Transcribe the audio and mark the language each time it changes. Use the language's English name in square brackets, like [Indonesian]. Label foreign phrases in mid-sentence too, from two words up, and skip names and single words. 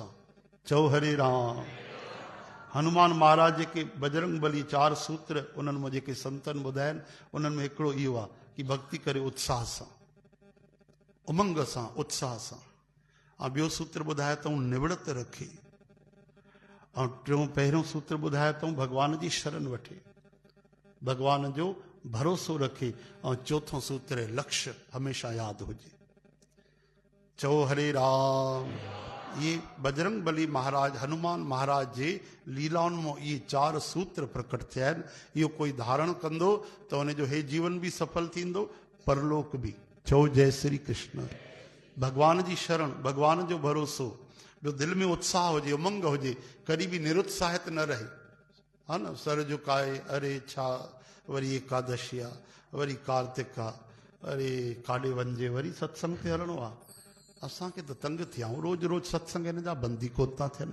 [Sindhi] चओ हरे राम। हनुमान महाराज जेके बजरंग बली 4 सूत्र उन्हनि में जेके संतनि ॿुधाइनि, उन्हनि में हिकिड़ो इहो आहे कि भक्ति करे उत्साह सां, उमंग सां, उत्साह सां। ऐं ॿियो सूत्र ॿुधाए अथऊं निवृत रखे, ऐं टियों पहिरियों सूत्र ॿुधाए अथऊं भगवान जी शरण वठे, भगवान जो भरोसो रखे, ऐं चौथों सूत्र है लक्ष्य हमेशा यादि हुजे। चओ हरे राम। ये बजरंग बली महाराज, हनुमान महाराज जे लीलाउनि में ये 4 सूत्र प्रकट थिया आहिनि। इहो कोई धारण कंदो त उनजो हे जीवन भी सफल थींदो, परलोक भी। चओ जय श्री कृष्ण। भगवान जी शरण, भगवान जो भरोसो, जो दिल में उत्साह हुजे, उमंग हुजे, कॾहिं बि निरुत्साहित न रहे, हा न। सर झुकाए, अरे छा वरी एकादशी आहे, वरी कार्तिक आहे, अरे काॾे वञिजे, वरी सत्संग ते हलणो आहे। असांखे त तंग थिया आहियूं, रोज़ रोज़ सत्संग हिन जा बंदी कोन था थियनि।